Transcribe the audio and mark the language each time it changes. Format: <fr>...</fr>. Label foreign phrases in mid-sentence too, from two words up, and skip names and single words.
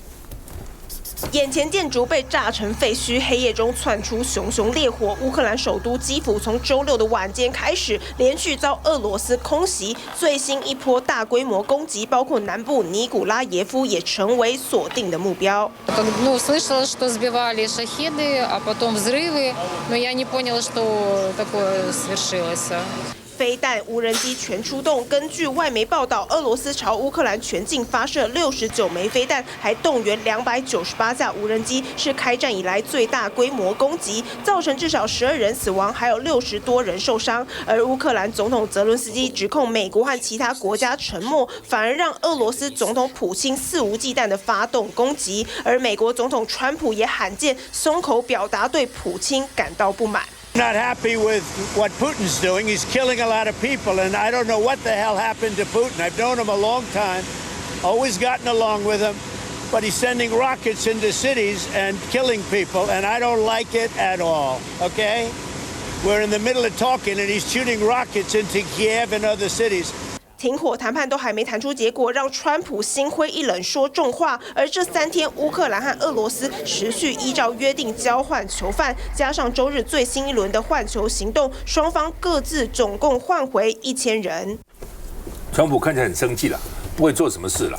<zh>眼前建筑被炸成废墟，黑夜中窜出熊熊烈火。乌克兰首都基辅从周6的晚间开始，连续遭俄罗斯空袭。最新一波大规模攻击，包括南部尼古拉耶夫也成为锁定的目标。</zh> <ru>Слышала, что сбивали шахеды, а потом взрывы, но я не поняла, что такое свершилось.</ru> <zh>飞弹、无人机全出动。根据外媒报道，俄罗斯朝乌克兰全境发射69枚飞弹，还动员298架无人机，是开战以来最大规模攻击，造成至少12人死亡，还有60多人受伤。而乌克兰总统泽伦斯基指控美国和其他国家沉默，反而让俄罗斯总统普京肆无忌惮地发动攻击。而美国总统川普也罕见松口表达对普京感到不满。</zh> <en>Not happy with what Putin's doing. He's killing a lot of people, and I don't know what the hell happened to Putin. I've known him a long time, always gotten along with him, but he's sending rockets into cities and killing people, and I don't like it at all, okay? We're in the middle of talking, and he's shooting rockets into Kiev and other cities.</en> <zh>停火谈判都还没谈出结果，让川普心灰意冷说重话。而这3天，乌克兰和俄罗斯持续依照约定交换囚犯，加上周日最新一轮的换囚行动，双方各自总共换回1000人。川普看起来很生气了，不会做什么事了。</zh>